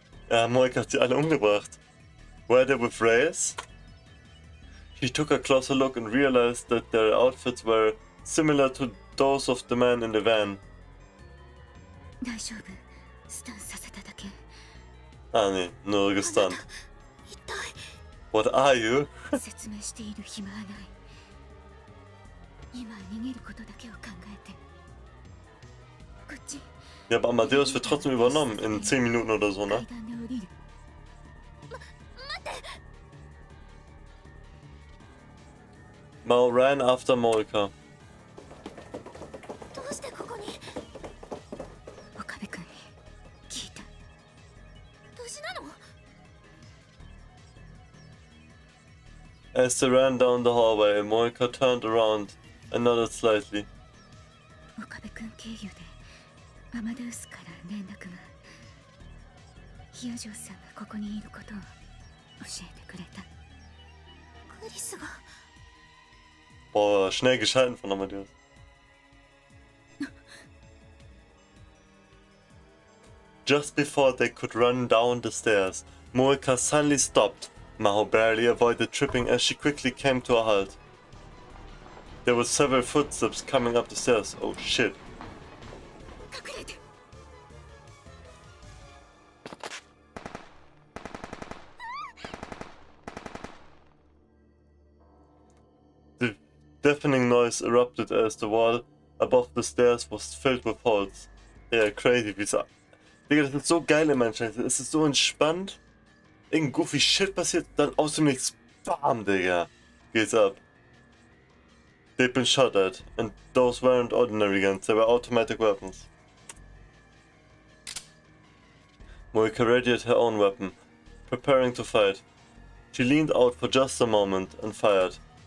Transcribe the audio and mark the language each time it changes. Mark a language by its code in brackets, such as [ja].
[de] Ja, Moika hat sie alle umgebracht. [en] Were they with Reyes? She took a closer look and realized that their outfits were similar to those of the man in the van. [ja] 大丈夫。スタンさせただけ。 [de] Ah, nee, nur gestunt. [ja] 一体。 [en] What are you? [ja] 説明している暇はない。今逃げることだけを考えて。こっち。 [de] Ja, aber Amadeus wird trotzdem übernommen in 10 Minuten oder so, ne? [en] Mao ran after Moika. [ja] どうしてここに？岡部君に聞いた。無事なの？ [en] As they ran down the hallway, Moika turned around and nodded slightly. [ja] 岡部君経由でアマデウスから連絡が。ヒアジョーさんがここにいることを教えてくれた。クリスが。 [de] Boah, schnell geschalten von Amadeus. [en] Just before they could run down the stairs, Moika suddenly stopped. Mao barely avoided tripping as she quickly came to a halt. There were several footsteps coming up the stairs. Oh shit. The deafening noise erupted as the wall above the stairs was filled with holes. Yeah, crazy, [de] wie so. Digga, das ist so geil in Manchester. Es ist so entspannt. Irgendein goofy Shit passiert, dann aus dem Nichts. Bam, Digga. Geht's ab. [en] They'd been shot at, and those weren't ordinary guns, they were automatic weapons. Moika readied her own weapon, preparing to fight. She leaned out for just a moment and fired.